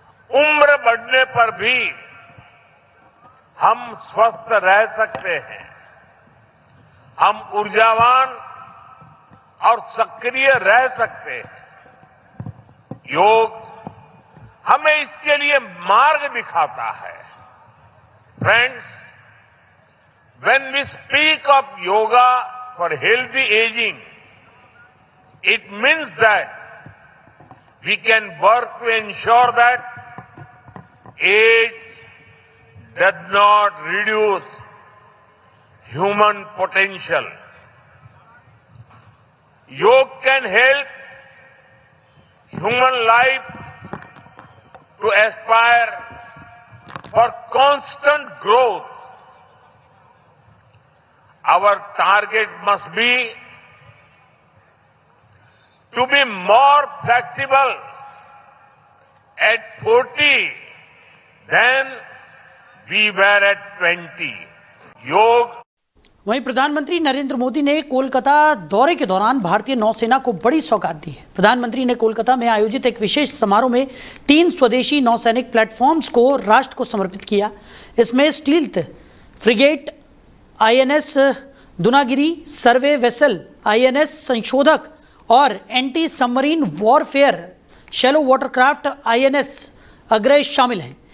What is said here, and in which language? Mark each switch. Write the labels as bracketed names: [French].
[Hindi] उम्र बढ़ने पर भी हम स्वस्थ रह सकते हैं, हम ऊर्जावान और सक्रिय रह सकते हैं। योग हमें इसके लिए मार्ग दिखाता है। [English] Friends, when we speak of yoga for healthy aging, it means that we can work to ensure that age does not reduce human potential. Yoga can help human life to aspire for constant growth. Our target must be to be more flexible at 40 than we were at 20. योग [Hindi] वहीं प्रधानमंत्री नरेंद्र मोदी ने कोलकाता दौरे के दौरान भारतीय नौसेना को बड़ी सौगात दी है। प्रधानमंत्री ने कोलकाता में आयोजित एक विशेष समारोह में 3 स्वदेशी नौसैनिक प्लेटफॉर्म्स को राष्ट्र को समर्पित किया। इसमें स्टील्थ फ्रिगेट आईएनएस दुनागिरी, सर्वे वेसल आईएनएस संशोधक और anti submarine warfare shallow watercraft INS aggress शामिल हैं।